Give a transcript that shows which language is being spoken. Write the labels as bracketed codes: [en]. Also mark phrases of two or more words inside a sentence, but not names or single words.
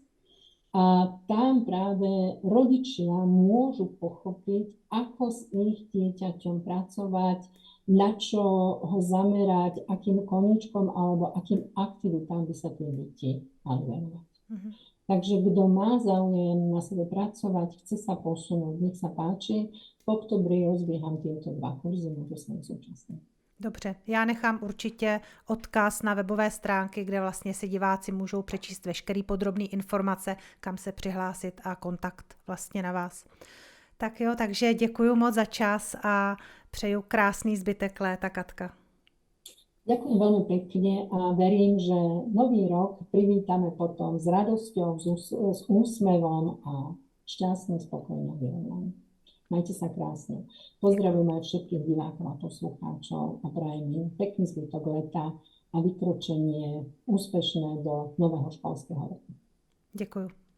[sk] A tam práve rodičia môžu pochopiť, ako s ich dieťaťom pracovať, na čo ho zamerať, akým koníčkom alebo akým aktivitám by sa tie deti mali venovať. Mhm. Takže kto má záujem na sebe pracovať, chce sa posunúť, nech sa páči. V oktobri rozbieham tieto 2 kurzy, môžu sa súčasniť. [cs] Dobře, já nechám určitě odkaz na webové stránky, kde vlastně si diváci můžou přečíst veškerý podrobný informace, kam se přihlásit a kontakt vlastně na vás. Tak jo, takže děkuju moc za čas a přeju krásný zbytek léta, Katka. [sk] Ďakujem veľmi pekne a verím, že nový rok privítame potom s radosťou, s úsmevom a šťastne, spokojne vyrovnaní. Majte sa krásne. Pozdravujem aj všetkých divákov a poslucháčov a prajem im pekný zbytok leta a vykročenie úspešné do nového školského roku.